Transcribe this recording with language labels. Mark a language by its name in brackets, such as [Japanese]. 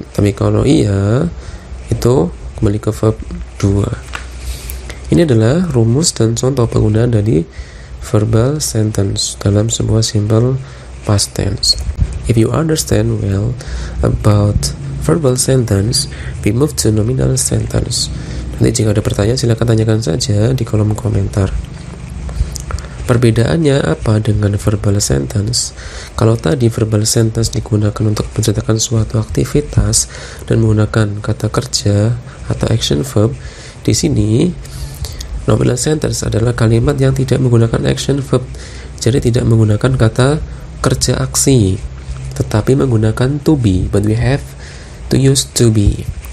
[Indonesian] Tapi kalau iya, itu kembali ke verb 2. Ini adalah rumus dan contoh penggunaan dari verbal sentence dalam sebuah simple past tense. [English] If you understand well about verbal sentence, we move to nominal sentence. [Indonesian] Nanti jika ada pertanyaan, silakan tanyakan saja di kolom komentar. Perbedaannya apa dengan verbal sentence? Kalau tadi verbal sentence digunakan untuk menceritakan suatu aktivitas dan menggunakan kata kerja atau action verb, di sini nominal sentence adalah kalimat yang tidak menggunakan action verb, jadi tidak menggunakan kata kerja aksi, tetapi menggunakan to be, [English] but we have to use to be.